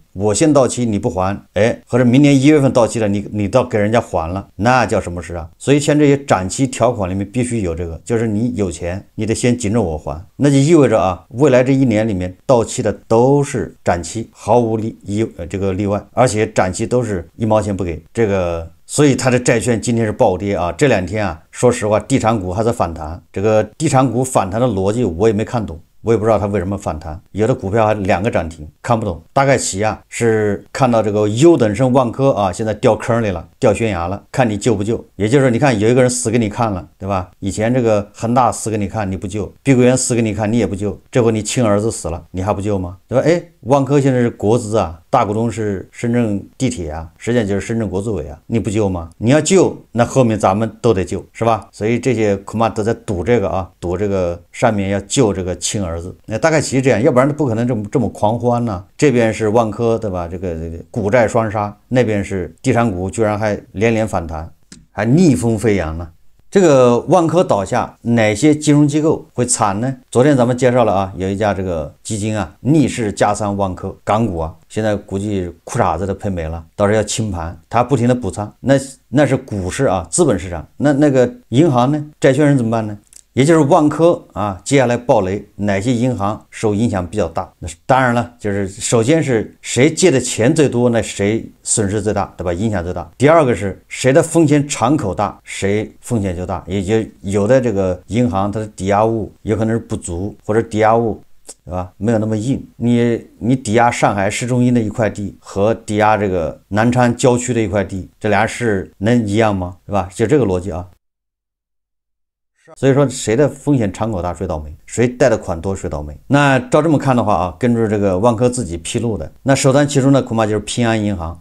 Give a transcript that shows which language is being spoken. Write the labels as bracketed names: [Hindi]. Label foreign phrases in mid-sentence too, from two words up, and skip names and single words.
[Chinese] 我先到期你不還，或者明年1月份到期了，你到給人家還了，那叫什麼事所以像這些展期條款裡面必須有這個，就是你有錢你得先緊着我還，那就意味着未來這1年裡面到期的都是展期，毫無這個例外，而且展期都是1毛錢不給這個。所以它的債券今天是暴跌這2天說實話地產股還在反彈，這個地產股反彈的邏輯我也沒看懂，我也不知道它為什麼反彈，有的股票還2個漲停，看不懂。大概其是看到這個優等生萬科現在掉坑裡了，掉懸崖了，看你救不救。也就是你看有一個人死給你看了，對吧？以前這個恆大死給你看你不救，碧桂園死給你看你也不救，這回你親兒子死了你還不救嗎？對吧？萬科現在是國資大股東是深圳地鐵實際上就是深圳國資委你不救嗎？你要救，那後面咱們都得救，是吧？所以這些恐怕都在賭這個賭這個上面要救這個親兒子。那大概其實這樣，要不然不可能這麼狂歡呢。這邊是萬科，對吧？這個股債雙殺，那邊是地產股居然還連連反彈，還逆風飛揚呢。這個萬科倒下，哪些金融機構會慘呢？昨天咱們介紹了有一家這個基金逆勢加倉萬科，港股現在估計褲衩子都賠沒了，到時候要清盤，它不停的補倉，那是股市資本市場，那個銀行呢？債權人怎麼辦呢？也就是萬科接下來爆雷，哪些銀行受影響比較大？那當然了，就是首先是誰借的錢最多，那誰損失最大，對吧？影響最大。第二個是誰的風險敞口大，誰風險就大。也就有的這個銀行它的抵押物有可能是不足，或者抵押物对吧？没有那麼硬。你抵押上海市中心的一塊地和抵押這個南昌郊區的一塊地，這倆是能一樣嗎？對吧？就這個邏輯所以說誰的風險敞口大誰倒霉。誰貸的款多誰倒霉。那照这麼看的話啊，根据這個萬科自己披露的，那首當其衝的恐怕就是平安銀行。